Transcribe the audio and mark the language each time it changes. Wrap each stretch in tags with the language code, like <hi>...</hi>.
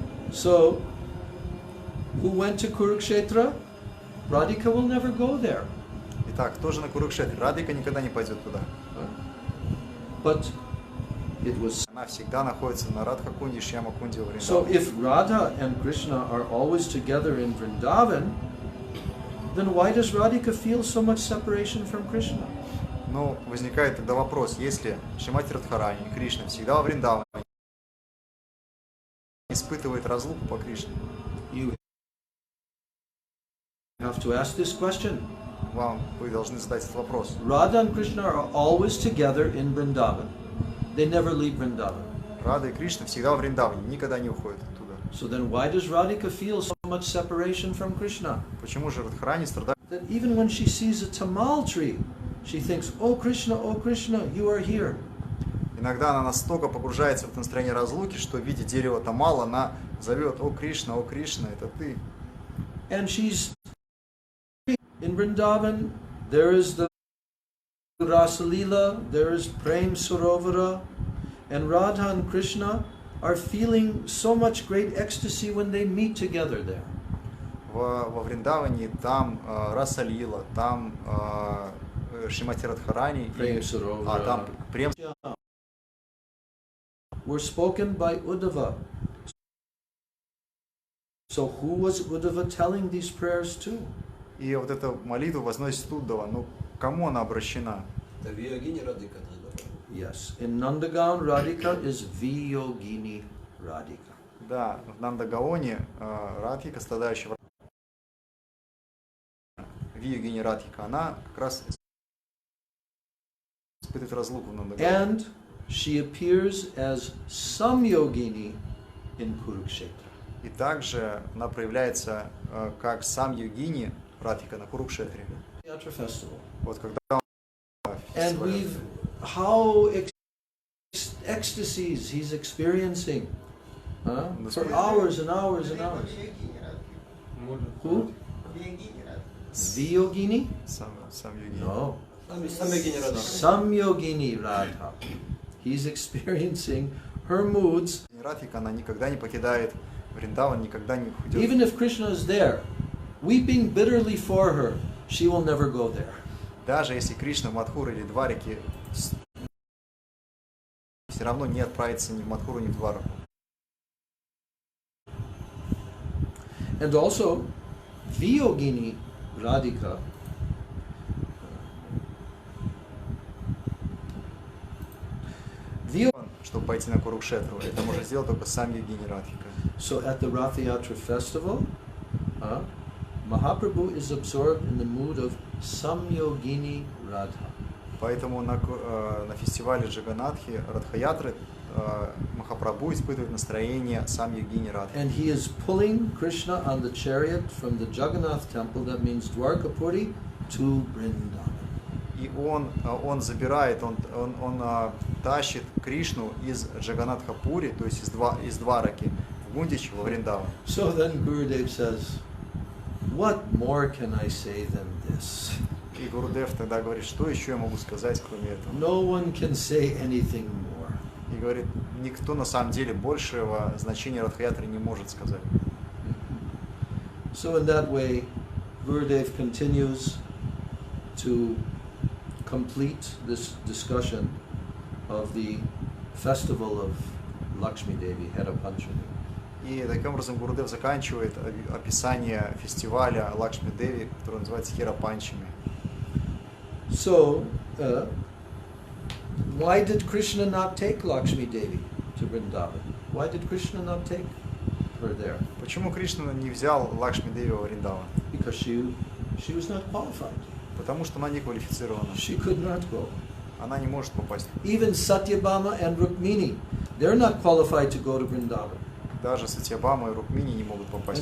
<en>So, who went to Kurukshetra? Radhika will never go there.</en> <ru>Итак, кто же на Курукшетре? Радхика никогда не пойдет туда.</ru> <en>But it was.</en> <ru>Она всегда находится на Радхакунде, Шьямакунде, в</ru> <en>So</en> <ru>Вриндаване.</ru> <en>if Radha and Krishna are always together in Vrindavan, then why does Radhika feel so much separation from Krishna?</en> <ru>Но возникает тогда вопрос, если Шримати Радхарани и Кришна всегда во Вриндаване, испытывает разлуку по Кришне,</ru> <en>You have to ask this question.</en> <ru>вы должны задать этот вопрос.</ru> <en>Radha and Krishna are always together in Vrindavan. They never leave Vrindavan.</en> <ru>Рада и Кришна всегда во Вриндаване, никогда не уходят оттуда.</ru> <en>So then why does Radhika feel so much separation from Krishna?</en> <ru>Почему же Радхарани страдает?</ru> <en>That even when she sees a tamal tree, she thinks, oh Krishna, you are here.</en> <ru>Иногда она настолько погружается в это настроение разлуки, что, видя дерево Тамал, она зовет: о Кришна, это ты.</ru> <en>And she's in Vrindavan, there is the Rasa Leela, there is Prem Sarovara, and Radha and Krishna are feeling so much great ecstasy when they meet together there.</en> <ru>Во Вриндаване там Раса Лила, там Шримати Радхарани, там Прем.</ru> <en>Were spoken by Uddhava. So who was Uddhava telling these prayers to?</en> <ru>И вот эта молитва возносит Уддава. Ну, кому она обращена? Это йогини Радхика.</ru> <en>Yes. In Nandagaon, Radhika is Viyogini Radhika.</en> <ru>Да, в Нандагаоне Радхика, страдающая Вийогини Радхика, она как раз испытывает разлуку в Нандагаоне.</ru> <en>And she appears as Samyogini in Kurukshetra.</en> <ru>И также она проявляется как сам йогини Радхика на Курукшетре.</ru> <en>Festival.</en> <ru>Вот когда</ru> <en>And how ecstasies he's experiencing for hours and hours and hours. Who? Viyogini?</en> <ru>Сам йогини.</ru> <en>No.</en> <ru>Самьогини Радха.</ru> <en>Samyogini Radha. He's experiencing her moods.</en> <ru>Радхика, она никогда не покидает Вриндаван, никогда не уходит.</ru> <en>Even if Krishna is there, weeping bitterly for her, she will never go there.</en> <ru>Даже если Кришна в Мадхуре или Дварике, все равно не отправиться ни в Мадхуру, ни в Двараку.</ru> <en>And also, Viyogini Radhika</en> <ru>чтобы пойти на Курукшетру, это может сделать только сам Йогини Радхика.</ru> <en>So at the Rath Yatra festival, Mahaprabhu is absorbed in the mood of Samyogini Radha.</en> <ru>Поэтому на фестивале Джаганатхи Радхаятры Махапрабху испытывает настроение сам Йогини Радхи.</ru> <en>And he is pulling Krishna on the chariot from the Jagannath temple, that means Dwarkapuri, to Vrindavan.</en> <ru>И он забирает, он тащит Кришну из Джаганатхапури, то есть из Двараки, в Гундичи, во Вриндаван.</ru> <en>So then Gurudev says, what more can I say than this?</en> <ru>И Гурудев тогда говорит, что еще я могу сказать, кроме этого?</ru> <en>No one can say anything more.</en> <ru>И говорит, никто на самом деле большего значения Радхаятры не может сказать.</ru> <en>So in that way, Gurudev continues to complete this discussion of the festival of Lakshmi Devi, Hera Panchami.</en> <ru>И таким образом Гурудев заканчивает описание фестиваля Лакшми Деви, который называется Хера Панчами.</ru> <en>So, why did Krishna not take Lakshmi Devi to Vrindavan? Why did Krishna not take her there?</en> <ru>Почему Кришна не взял Лакшми Деви во Вриндаван?</ru> <en>Because she was not qualified.</en> <ru>Потому что она не квалифицирована.</ru> <en>She could not go.</en> <ru>Она не может попасть.</ru> <en>Even Satyabhama and Rukmini, they're not qualified to go to Vrindavan.</en> <ru>Даже Сатьябама и Рукмини не могут попасть.</ru>